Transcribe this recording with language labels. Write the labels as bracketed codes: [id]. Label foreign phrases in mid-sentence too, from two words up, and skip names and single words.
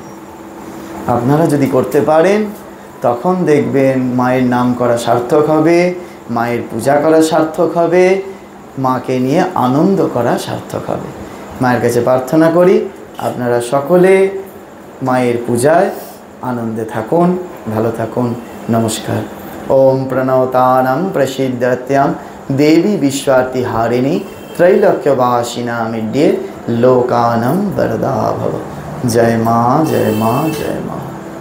[bn] আপনারা যদি করতে পারেন, তখন দেখবেন মায়ের নাম করা সার্থক হবে, মায়ের পূজা করা সার্থক হবে, মাকে নিয়ে আনন্দ করা সার্থক হবে। মায়ের কাছে প্রার্থনা করি আপনারা সকলে মায়ের পূজায় আনন্দে থাকুন, ভালো থাকুন। [sa] নমস্কার। ওম প্রণতানাং প্রসিদ্ধাত্যাং দেবী বিশ্বার্তি হারিণী त्रैलोक्यवासिनामिड्ये लोकानां वरदा भव। [hi] जय माँ, जय माँ, जय माँ।